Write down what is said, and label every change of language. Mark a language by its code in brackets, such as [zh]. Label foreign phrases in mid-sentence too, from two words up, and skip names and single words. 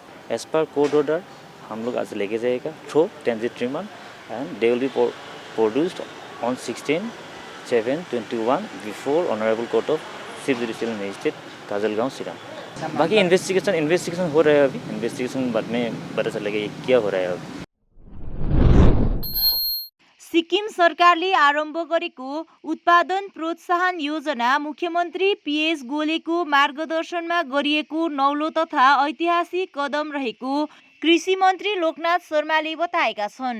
[en] as per court order [hi] हम लोग आज लेके जाएगा [en] through transit remand and they will be produced on 16/7/21 before Honourable Court of Chief Judicial Magistrate Kajalgaon Sirang. [hi] बाकी इन्वेस्टिगेशन हो रहा है अभी। इन्वेस्टिगेशन बाद में पता चलेगा ये क्या हो रहा है अभी। [ne] सिक्किम सरकारले आरम्भ गरेको उत्पादन प्रोत्साहन योजना मुख्यमन्त्री पीएस गोलेको मार्गदर्शनमा गरिएको नौलो तथा ऐतिहासिक कदम रहेको कृषि मन्त्री लोकनाथ शर्माले बताएका छन्।